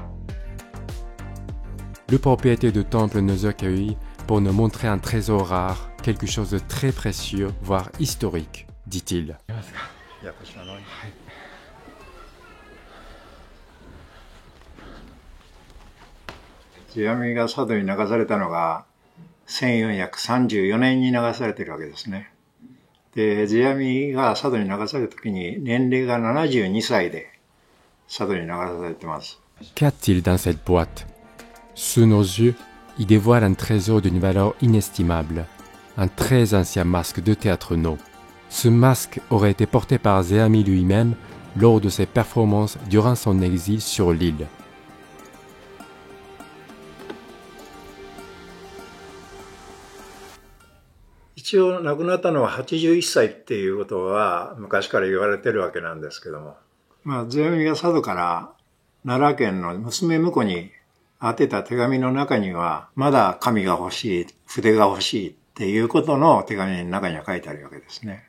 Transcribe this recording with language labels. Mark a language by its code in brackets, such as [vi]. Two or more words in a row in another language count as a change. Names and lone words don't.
[fr] Le propriétaire du temple nous accueille pour nous montrer un trésor rare, quelque chose de très précieux, voire historique, dit-il. [ja] Zeami が佐渡に流されたのが1434年に流されているわけですね。で、Zeamiが佐渡に流された時に年齢が72歳で佐渡に流されてます。 [fr] Qu'a-t-il dans cette boîte? Sous nos yeux, il dévoile un trésor d'une valeur inestimable, un très ancien masque de théâtre Noh. Ce masque aurait été porté par Zeami lui-même lors de ses performances durant son exil sur l'île. [ja] 一応亡くなったのは81歳っていうことは昔から言われてるわけなんですけども。Zeamiが佐渡から奈良県の娘婿に宛てた手紙の中には、まだ紙が欲しい、筆が欲しいっていうことの手紙の中には書いてあるわけですね。